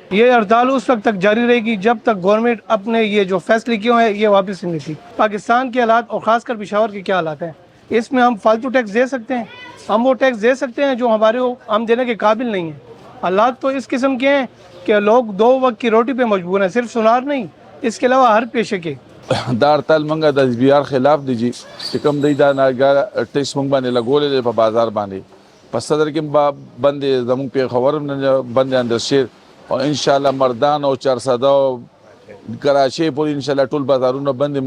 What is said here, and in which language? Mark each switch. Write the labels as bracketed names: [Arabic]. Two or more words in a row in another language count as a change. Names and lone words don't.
[Urdu] یہ ہڑتال اس وقت تک جاری رہے گی جب تک گورنمنٹ اپنے یہ جو فیصلے کیوں ہیں یہ واپس نہیں لیتی۔ پاکستان کے حالات اور خاص کر پشاور کے کیا حالات ہیں، اس میں ہم فالتو ٹیکس دے سکتے ہیں، ہم وہ ٹیکس دے سکتے ہیں جو ہم دینے کے قابل نہیں ہیں۔ حالات تو اس قسم کے ہیں کہ لوگ 2 وقت کی روٹی پہ مجبور ہیں، صرف سنار نہیں، اس کے علاوہ ہر پیشے کے۔ [Pashto] دا هړتال موږ د اس بي آر خلاف دی چې کوم دی دا ناګه ټیکس موږ باندې لګولې دی په بازار باندې، په صدر کې بند دی، زموږ پېښور بند دی اندرشیر، او انشاءالله مردان او چرسده او کراچۍ پورې انشاءالله ټول بازارونه بند دي.